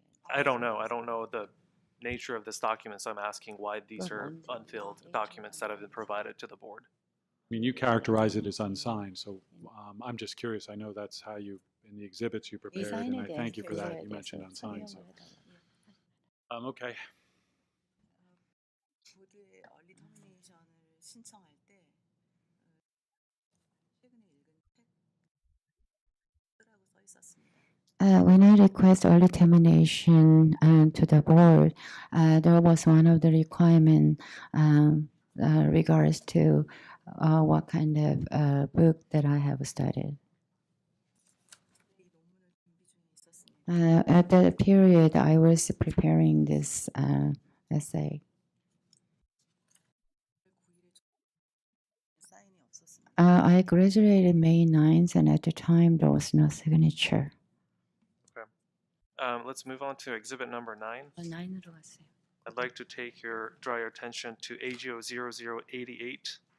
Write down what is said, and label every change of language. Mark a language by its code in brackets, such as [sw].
[en] I don't know. I don't know the nature of this document, so I'm asking why these are unfilled documents that have been provided to the board. I mean, you characterize it as unsigned, so I'm just curious. I know that's how you, in the exhibits you prepared, and I thank you for that. You mentioned unsigned, so. Okay. [ko] 보드의 얼리 터미네이션을 신청할 때 최근에 읽은 책이라고 써 있었습니다. [en] When I request early termination to the board, there was one of the requirement regards to what kind of book that I have studied. [ko] 이 논문을 준비 중에 있었습니다. [en] At that period, I was preparing this essay. [ko] 9일에 사인이 없었습니다. [en] I graduated May 9th, and at the time, there was no signature. Let's move on to exhibit number 9. [ko] 9으로 갔어요. [en] I'd like to draw your attention to AGO 0088.